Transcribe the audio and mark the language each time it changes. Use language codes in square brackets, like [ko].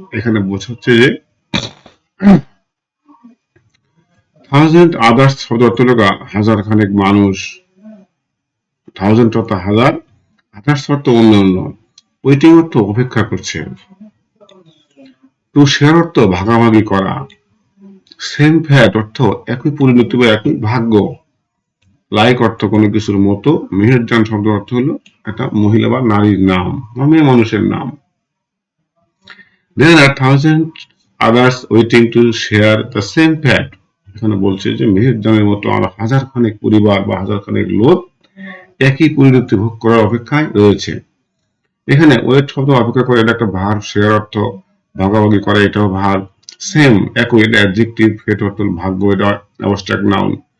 [bn] এখানে বোঝাচ্ছে যে থাউজেন্ড আদার্স শব্দ অর্থ হলো হাজার খানেক মানুষ, থাউজেন্ড অর্থ হাজার, আদার্স অর্থ অন্যান্য, ওয়েটিং অর্থ অপেক্ষা করছে, টু শেয়ার অর্থ ভাগাভাগি করা, সেম ফ্যাট অর্থ একই পরিণতি বা একই ভাগ্য, লাইক অর্থ কোনো কিছুর মতো, মেহেরজান শব্দ অর্থ হলো একটা মহিলা বা নারীর নাম বা মেয়ে মানুষের নাম। [en] There are thousand others waiting to share the same fate. [bn] এখানে বলছে যে মেহেরজানের মতো আর হাজার খানেক পরিবার বা হাজার খানেক লোক একই পরিণতি ভোগ করার অপেক্ষায় রয়েছে। এখানে ওয়েট শব্দ অপেক্ষা করে, এটা একটা ভার্ব। শেয়ার অর্থ ভাগাভাগি করে, এটাও ভার্ব। সেম একই, এটা অ্যাডজেক্টিভ, ফেট অর্থ হলো ভাগ্য, এটা অ্যাবস্ট্রাক্ট নাউন।